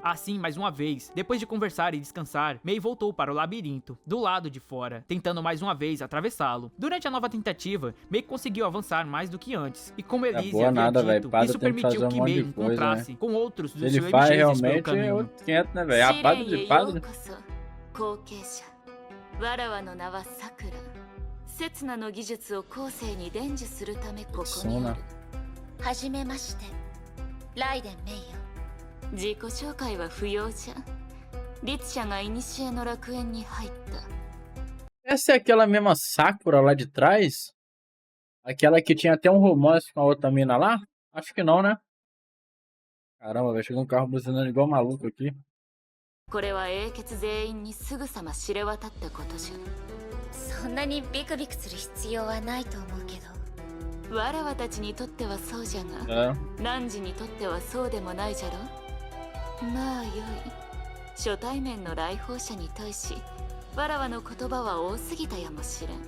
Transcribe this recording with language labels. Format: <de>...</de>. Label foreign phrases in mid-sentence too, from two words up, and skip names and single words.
<pt>Assim, mais uma vez, depois de conversar e descansar, Mei voltou para o labirinto, do lado de fora, tentando mais uma vez atravessá-lo. Durante a nova tentativa, Mei conseguiu avançar mais do que antes, e como Elysia havia dito, isso permitiu que Mei encontrasse com outros dos Flame Chasers realmente é outro 500, né, velho? A padre de padre.</pt> <ja>わらわの名はさくら。刹那の技術を後世に伝授するためここにある。はじめまして、ライデンメイよ。自己紹介は不要じゃ。律者が古の楽園に入った。</ja> <pt>Essa é aquela mesma Sakura lá de trás? Aquela que tinha até um romance com a outra mina lá? Acho que não, né? Caramba, vai chegar um carro buzinando igual maluco aqui.</pt> <ja>これは英傑全員にすぐさま知れ渡ったことじゃ。そんなにビクビクする必要はないと思うけど。わらわたちにとってはそうじゃが、汝にとってはそうでもないじゃろ。まあよい。初対面の来訪者に対し、わらわの言葉は多すぎたやもしれん。</ja>